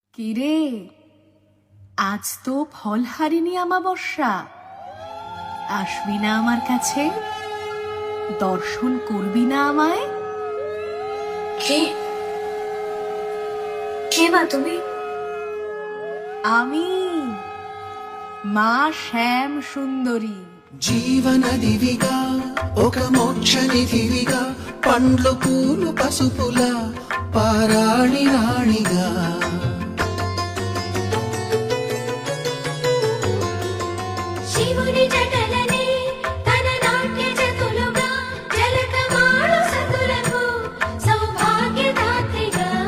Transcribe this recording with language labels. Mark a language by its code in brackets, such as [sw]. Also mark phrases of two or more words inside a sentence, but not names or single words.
[bn] কিরে, আজ তো ফলহারিণী অমাবস্যা, আসবি না আমার কাছে? দর্শন করবি না আমায়? কে কে মা তুমি? আমি মা শ্যাম సుందరి. [te] జీవనదివిగా ఒక మోక్ష నిధివిగా పండ్లు పూలు పసుపుల పారాణి రాణిగా శివుని జటలనే తన నాట్య జతులుగా జలకమాడు సతులకు సౌభాగ్యదాత్రిగా